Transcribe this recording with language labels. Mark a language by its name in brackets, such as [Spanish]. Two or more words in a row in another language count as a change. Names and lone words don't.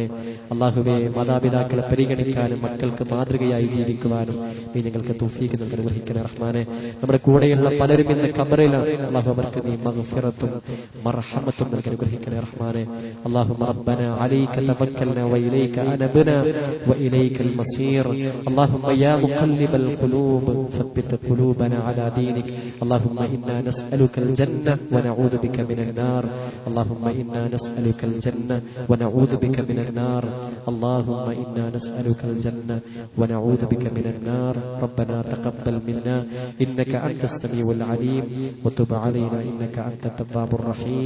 [Malayalam] അല്ലാഹുവേ മാതാപിതാക്കളെ പരിഗണിക്കാനും മക്കൾക്ക് മാതൃകയായി ജീവിക്കുവാനും നീ ഞങ്ങൾക്ക് തൗഫീഖ് നൽകി അനുഗ്രഹിക്കണേ റഹ്മാനെ. നമ്മുടെ കൂടെയുള്ള പലരും ഇന്ന് ഖബറിലാണ്. അല്ലാഹു അവർക്ക് നീ മഗ്ഫിറത്തും മർഹമത്തും നൽകി അനുഗ്രഹിക്കണേ റഹ്മാനെ. [Arabic] اللهم ربنا عليك توكلنا وإليك أنبنا وإليك المصير. اللهم يا مقلب القلوب ثبت قلوبنا على دينك. اللهم إنا نسألك الجنة ونعوذ بك من النار. اللهم إنا نسألك الجنة ونعوذ بك من النار. اللهم إنا نسألك الجنة ونعوذ بك من النار. ربنا تقبل منا إنك أنت السميع العليم وتب علينا إنك أنت التواب الرحيم.